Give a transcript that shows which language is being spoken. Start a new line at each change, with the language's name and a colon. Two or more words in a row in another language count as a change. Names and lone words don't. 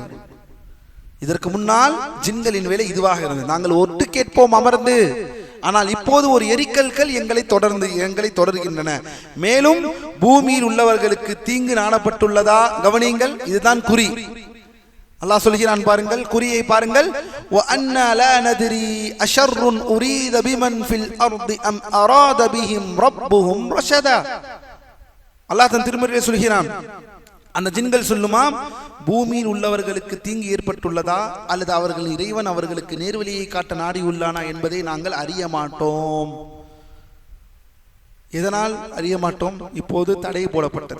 Tamil: இதற்கு முன்னால் ஜின்களின் வேலை இதுவாக இருந்தது. நாங்கள் ஒட்டு கேட்போம் அமர்ந்து. ஆனால் இப்போது ஒரு எரிக்கல்கள் எங்களை தொடர்கின்றன. மேலும் பூமியில் உள்ளவர்களுக்கு தீங்கு நாடப்பட்டுள்ளதா? கவனியுங்கள், இதுதான் குறி. அல்லாஹ் சொல்கிறான், பாருங்கள், குறியை பாருங்கள்.
Arabic: وَأَنَّا لَا نَدْرِي أَشَرٌّ أُرِيدَ بِمَنْ فِي الْأَرْضِ أَمْ أَرَادَ بِهِمْ رَبُّهُمْ رَشَدًا.
Tamil: அல்லாஹ் தன் திருமறையிலே சொல்கிறான், அந்த ஜின்கள் சொல்லுமாம், பூமியில் உள்ளவர்களுக்கு தீங்கு ஏற்பட்டுள்ளதா அல்லது அவர்கள் இறைவன் அவர்களுக்கு நேர்வழியை காட்ட நாடியுள்ளானா என்பதை நாங்கள் அறிய மாட்டோம். எதனால் அறிய மாட்டோம்? இப்போது தடை போடப்பட்டது.